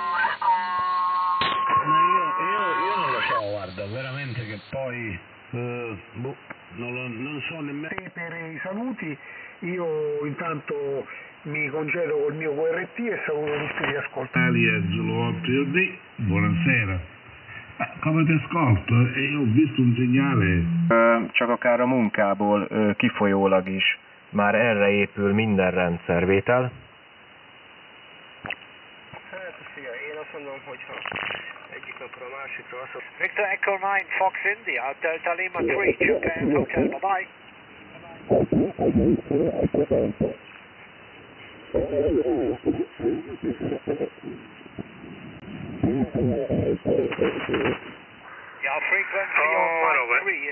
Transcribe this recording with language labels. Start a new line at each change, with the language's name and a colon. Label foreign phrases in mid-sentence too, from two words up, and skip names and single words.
Italian: Io non lo so, guarda, veramente che poi non so nemmeno. Per i saluti io intanto mi congedo col mio QRT e saluto tutti gli ascoltatori. Italia Zulu 8D, buonasera. Come ti ascolto? Io ho visto un segnale.
Hungarian: Csak akár a munkából kifolyólag is már erre épül minden rendszervétel. Hát, szia, én azt mondom, hogyha egyik napra a másikra azt mondom.
English: Victor Echo 9, Fox India, Delta Lima 3, Japan Hotel, bye-bye. Yeah, frequency on 93.